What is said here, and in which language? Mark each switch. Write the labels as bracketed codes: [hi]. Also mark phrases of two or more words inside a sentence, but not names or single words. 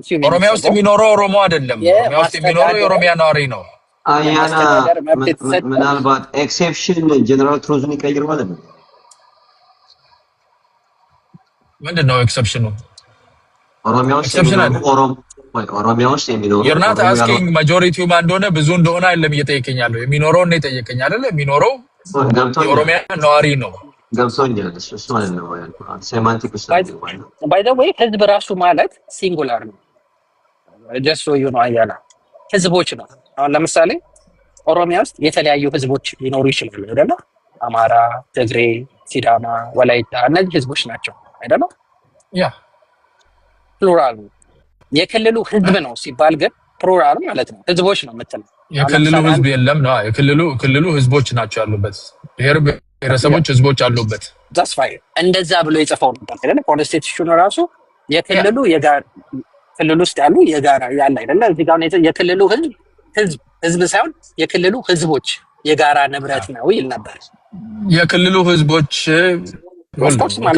[am] ኦሮሚያ ውስጥ የሚኖረው ኦሮሞ አይደለም። ኦሮሚያ ውስጥ የሚኖረው የኦሮሚያ ነዋሪ ነው። አያና ምናልባት [en] exception general truth [am] ይቀይር ማለት ነው። ምንድነው ኤክሰፕሽኑ? ኦሮሚያ ውስጥ የሚኖረው [en] you're not asking majority [am] ማን እንደሆነ ብዙ እንደሆነ አይደለም እየጠየቀኛለሁ። የሚኖረውን ነው የጠየቀኝ አይደል? የሚኖረው የኦሮሚያ ነዋሪ ነው። ገብቶኛል። እሱ ማለት ነው ሴማንቲክ ውስጥ [en] by the way [am] ህዝብ ራሱ ማለት ሲንጉላር ነው። [en] just so you know [am] አያና ህዝቦች ነው። አሁን ለምሳሌ ኦሮሚያ ውስጥ የተለያዩ ህዝቦች ሊኖሩ ይችላሉ አይደል? አማራ፣ ትግሬ፣ ሲዳማ፣ ወላይታ እነዚህ ህዝቦች ናቸው አይደል? ያ ፕሉራል ነው። የክልሉ ህዝብ ነው ሲባል ግን ፕሉራል ማለት ነው ህዝቦች ነው የምትለው። የክልሉ ህዝብ የለም ነው። የክልሉ ህዝቦች ናቸው ያሉበት። ብሔር ብሔረሰቦች ህዝቦች አሉበት። [en] that's fine [am] እንደዛ ብሎ የጻፈው ነበር አይደል? ኮንስቲቱሽኑ ራሱ የክልሉ ክልል ውስጥ ያሉ የጋራ ያለ አይደለ እዚህ ጋር የክልሉ ህዝብ ሳይሆን የክልሉ ህዝቦች የጋራ ንብረት ነው ይል ነበር። የክልሉ ህዝቦች [en] of course [am] ማለት